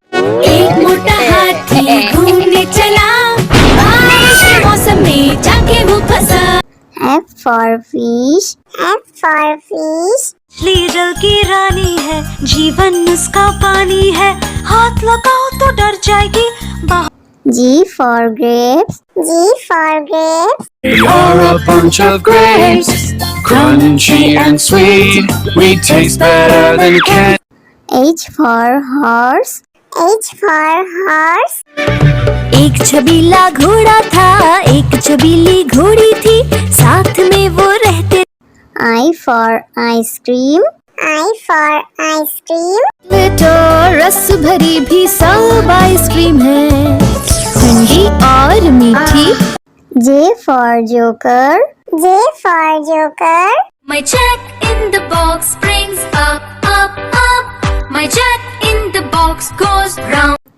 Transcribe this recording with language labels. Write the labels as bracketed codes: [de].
[hi] एक मोटा हाथी घूमने चला बारिश के मौसम में जाके वो फंसा। [en] F for fish. F for fish. [hi] मछली जल की रानी है जीवन उसका पानी है हाथ लगाओ तो डर जाएगी। [en] G for grapes. G for grapes. We are a bunch of grapes, crunchy and sweet. We taste better than candy. H for horse. H for horse. [hi] एक छबीला घोड़ा था एक छबीली घोड़ी थी साथ में वो रहते। [en] I for ice cream. I for ice cream. [hi] तो रस भरी भी सब आइसक्रीम है ठंडी और मीठी। [en] J for joker. J for joker. My jack in the box brings up up up. My jack in the box goes round.